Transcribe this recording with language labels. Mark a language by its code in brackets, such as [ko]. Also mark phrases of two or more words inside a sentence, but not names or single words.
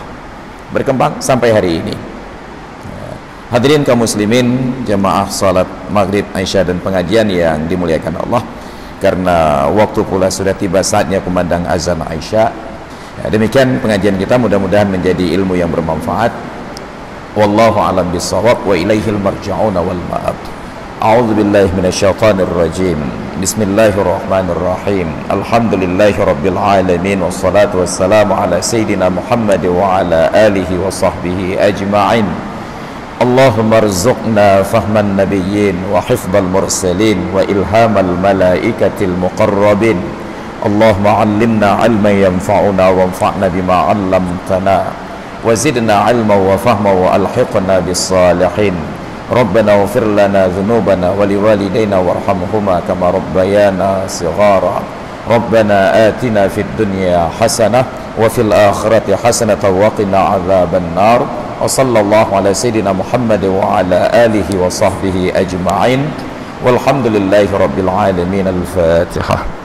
[id] Berkembang sampai hari ini. Hadirin kaum muslimin, jamaah salat maghrib, Aisyah dan pengajian yang dimuliakan Allah, karena waktu pula sudah tiba saatnya kumandang azan Aisyah. Demikian pengajian kita, mudah-mudahan menjadi ilmu yang bermanfaat. [ar] والله أعلم بالصواب وإليه المرجع والمآب. أعوذ بالله من الشيطان الرجيم. بسم الله الرحمن الرحيم. الحمد لله رب العالمين والصلاة والسلام على سيدنا محمد وعلى آله وصحبه أجمعين. اللهم ارزقنا فهم النبيين وحفظ المرسلين وإلهام الملائكة المقربين. اللهم علمنا علما ينفعنا وانفعنا بما علمتنا وزدنا علما وفهما وألحقنا بالصالحين. ربنا اغفر لنا ذنوبنا ولوالدينا وارحمهما كما ربيانا صغارا. ربنا آتنا في الدنيا حسنة وفي الآخرة حسنة وقنا عذاب النار. وصلى الله على سيدنا محمد وعلى آله وصحبه أجمعين. والحمد لله رب العالمين. Al-Fatihah.